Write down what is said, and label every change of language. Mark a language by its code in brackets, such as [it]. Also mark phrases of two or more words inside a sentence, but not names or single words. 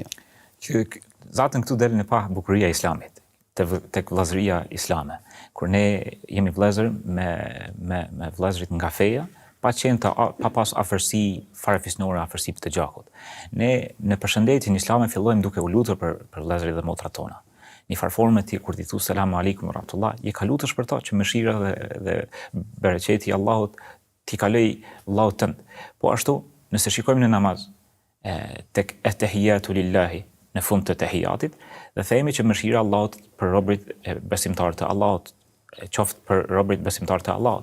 [sq] Që zatën këtu del në pa bukuria e Islamit, tek vllazëria islame. Kur ne jemi vëllezër me vëllezërit nga feja, pa pas afërsi farefisnore, afërsi të gjakut. Ne në përshëndetjen islame fillojmë duke u lutur për vëllezërit dhe motrat tona. Një farforme ti kur ti thu [ar] السلام عليكم ورحمة الله, [sq] je ka lutesh për ta që mëshira dhe bereqeti i Allahut ti kaloj Allahut tënd. Po ashtu, nëse shikojmë në namaz, tek [ar] التحيات لله [sq] në fund të tahiyatit, dhe themi që mëshira e Allahut për robërit besimtar të Allahut, qoftë për robërit besimtar të Allahut.